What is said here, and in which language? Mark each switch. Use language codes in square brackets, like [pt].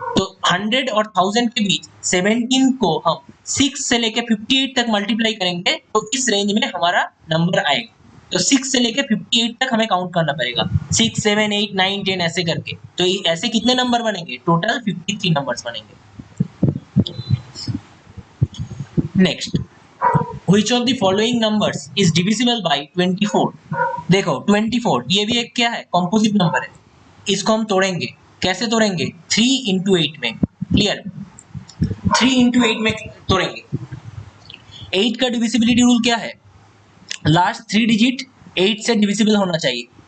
[hi] तो 100 और 1000 के बीच 17 को हम 6 से लेके 58 तक मल्टीप्लाई करेंगे तो इस रेंज में हमारा नंबर आएगा। तो 6 से लेके 58 तक हमें काउंट करना पड़ेगा, 6 7 8 9 10 ऐसे करके। तो ऐसे कितने नंबर बनेंगे, टोटल 53 नंबर्स बनेंगे। [en] Next, Which of the following numbers is divisible by 24? [hi] देखो 24 ये भी एक क्या है, कॉम्पोजिट नंबर है। इसको हम तोड़ेंगे, कैसे तोड़ेंगे, 3 इंटू 8 में। क्लियर, 3 इंटू 8 में तोड़ेंगे। 8 का डिविजिबिलिटी रूल क्या है, लास्ट 3 डिजिट 8 से डिविजिबल होना चाहिए।